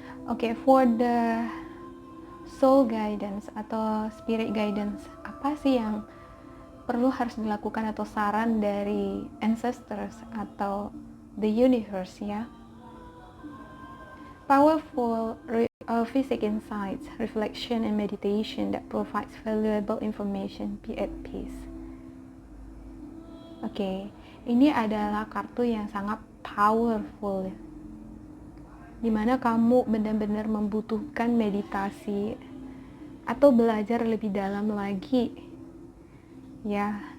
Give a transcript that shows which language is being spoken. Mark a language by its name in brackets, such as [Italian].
[Indonesian] Oke, [English] for the soul guidance [Indonesian] atau spirit guidance, apa sih yang perlu harus dilakukan atau saran dari ancestors atau the universe ya? [English] Powerful physical insights, reflection and meditation that provides valuable information. Be at peace. [Indonesian] Oke, ini adalah kartu yang sangat powerful, dimana kamu benar-benar membutuhkan meditasi atau belajar lebih dalam lagi ya.